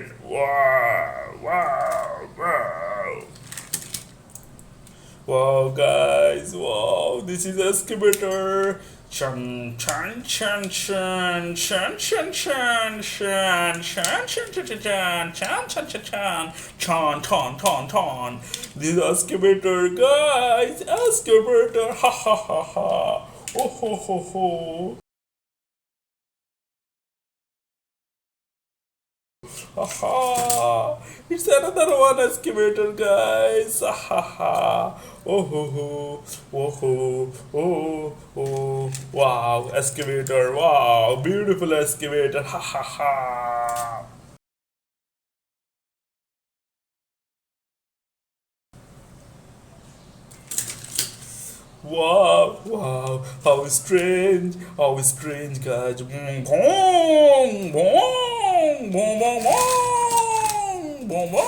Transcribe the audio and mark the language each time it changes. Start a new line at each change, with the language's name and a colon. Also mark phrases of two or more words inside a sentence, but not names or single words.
English: Wow, wow, wow. Wow, guys, wow, this is excavator. Chan chan chan chan chan chan chan chan chan chan chan chan chan chan chan chan chan ton ton ton. This is excavator, guys, excavator. Ha ha ha ha. Oh ho ho ho. Aha! It's another one excavator, guys. Aha! Oh ho ho! Oh ho! Oh oh! Wow! Excavator! Wow! Beautiful excavator! Ha ha ha! Wow! Wow! How strange! How strange, guys! Boom! Boom! Boom! Boom! Boom! Boom!